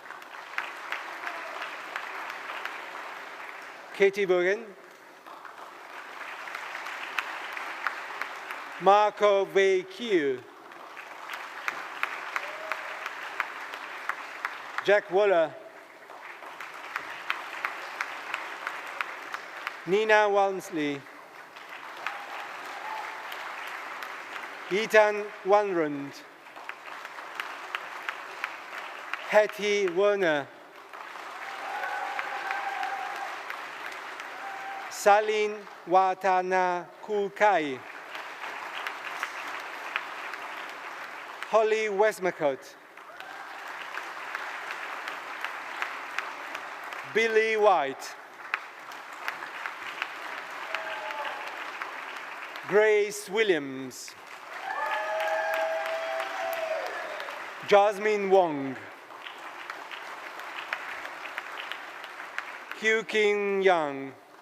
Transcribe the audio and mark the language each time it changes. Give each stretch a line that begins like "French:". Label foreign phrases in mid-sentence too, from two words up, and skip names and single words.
English: Katie Bogan, Marco Wei Q, Jack Waller, Nina Walmsley, Ethan Wanrund, Hetty Werner, Salin Watana Kukai, Holly Westmacott, Billy White, Grace Williams. Jasmine Wong. Kyu King Yang.